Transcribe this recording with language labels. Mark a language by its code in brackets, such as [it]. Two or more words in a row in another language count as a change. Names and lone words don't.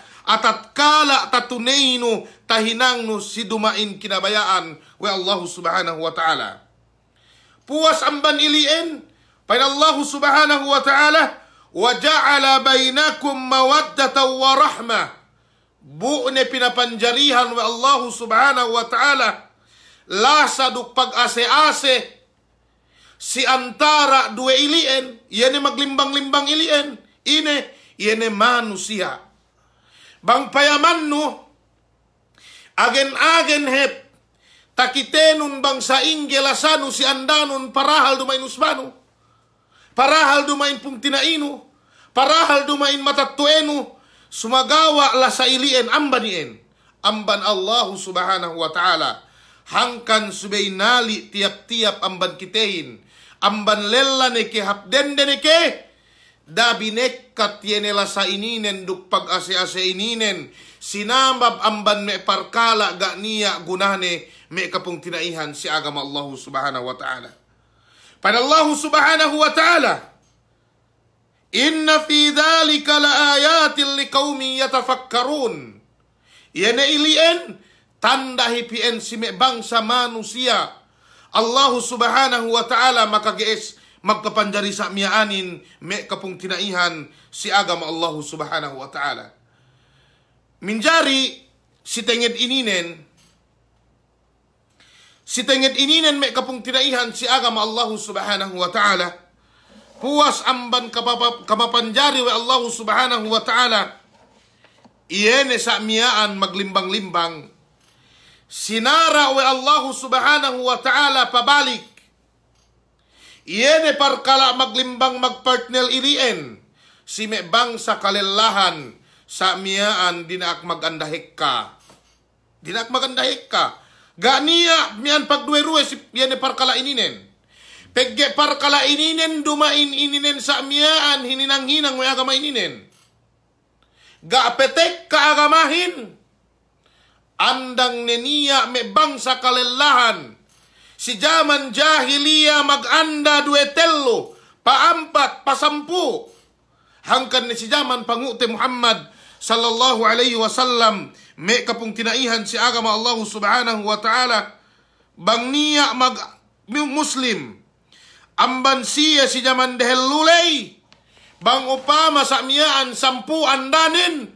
[yka] Atatkala tatuneinu tahinangnu sidumain kinabayaan wa Allah [ar] سبحانه وتعالى. [yka] Puas amban ilien. Painallahu [ar] سبحانه وتعالى. وَجَعَلَ بَيْنَكُمْ مَوَدَّةً وَرَحْمَةً. [yka] Bu'ne pinapanjarihan wa Allah [ar] سبحانه وتعالى. [yka] Lasa duk pag-ase-ase. Si antara dua ilien. Yene maglimbang-limbang ilien. Yene manusia. Bang payaman no. Agen-agen hep. Takitenun bang sa inggelasanu si andanun parahal dumain usbanu. Parahal dumain pung tinainu, parahal dumain matatuenu, sumagawa la sa ilien ambanien. Amban Allah [ar] سبحانه وتعالى. [yka] Hangkan subainali tiap-tiap amban kitehin. Amban lella neke hapdende neke. Dabinek kat yene la sa ininen duk pag-ase-ase ininen. Sinambab amban me parkala ga niya gunane me kapung tinaihan si agama Allah [ar] سبحانه وتعالى. Pada الله سبحانه وتعالى إن في ذلك لآيات لقوم يتفكرون. [yka] Yene ilien tanda hipien si me bangsa manusia. Allah [ar] سبحانه وتعالى [yka] maka gees magkapanjari sa miyaanin me kapung tinaihan si agama Allah [ar] سبحانه وتعالى. [yka] Minjari si tenged ininen. Si tenged ininen me kapung tinaihan si agama Allah [ar] سبحانه وتعالى. [yka] Puas amban kamapanjari wa Allah [ar] سبحانه وتعالى. [yka] Iyene sa miyaan maglimbang-limbang. Sinara wa Allah [ar] سبحانه وتعالى [yka] pabalik. Iyene parkala maglimbang magpartnel ilien. Si me bangsa kalelahan sa miyaan dinak magandahik ka. Dinak magandahik ka. Ganiya mian pagduwe-ruwe si yene parkala ininen. Pegge parkala ininen dumain ininen sa miyaan hininang-hinang may agama ininen. Gaapetek kaagamahin. Andang neniya me bangsa kalelahan. Si zaman jahiliya maganda duetello. Paampat, pasampu. Hangkan ni si zaman pangute Muhammad [ar] صلى الله عليه وسلم. [yka] Me kapung tinaihan si agama Allah [ar] سبحانه وتعالى. [yka] Bang niya mag muslim. Amban siya si zaman dehel lulay. Bang upama sa miyaan 10 andanin.